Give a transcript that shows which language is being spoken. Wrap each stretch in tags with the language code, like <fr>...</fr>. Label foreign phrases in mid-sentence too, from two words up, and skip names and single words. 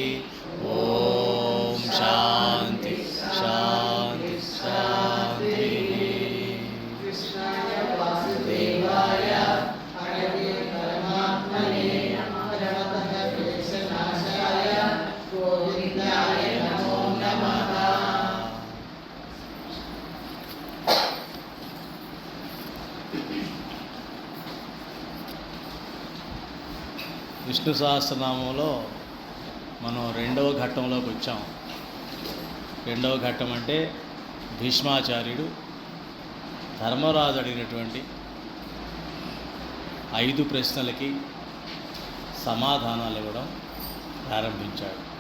<sa>ओम शांति शांति शांति। कृष्णाय वासुदेवाय हरये परमात्मने नमः। क्लेशनाशाय गोविन्दाय नमो नमः।</sa> <te>విష్ణు సహస్రనామంలో మనం రెండవ ఘట్టంలోకి వచ్చాం. రెండవ ఘట్టం అంటే భీష్మాచార్యుడు ధర్మరాజు అడిగినటువంటి 5 ప్రశ్నలకి సమాధానాలు ఇవ్వడం ప్రారంభించాడు.</te>